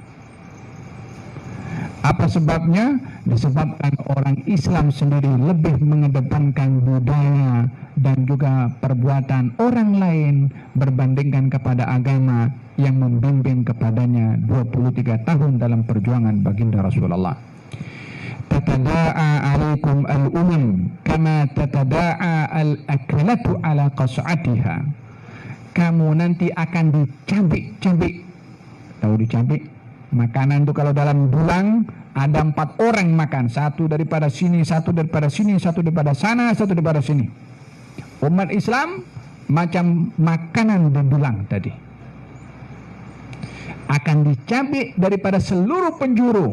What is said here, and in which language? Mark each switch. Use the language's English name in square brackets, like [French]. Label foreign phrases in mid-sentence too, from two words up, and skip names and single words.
[Malay] Apa sebabnya? Disebabkan orang Islam sendiri lebih mengedepankan budaya dan juga perbuatan orang lain berbandingkan kepada agama yang membimbing kepadanya 23 tahun dalam perjuangan baginda Rasulullah. [Arabic] تتداعى عليكم الأمم كما تتداعى الأكلة على قصعتها. [Malay] Kamu nanti akan dicabik-cabik. Tahu dicabik? Makanan itu kalau dalam dulang ada 4 orang makan, satu daripada sini, satu daripada sini, satu daripada sana, satu daripada sini. Umat Islam macam makanan di dulang tadi, akan dicabik daripada seluruh penjuru.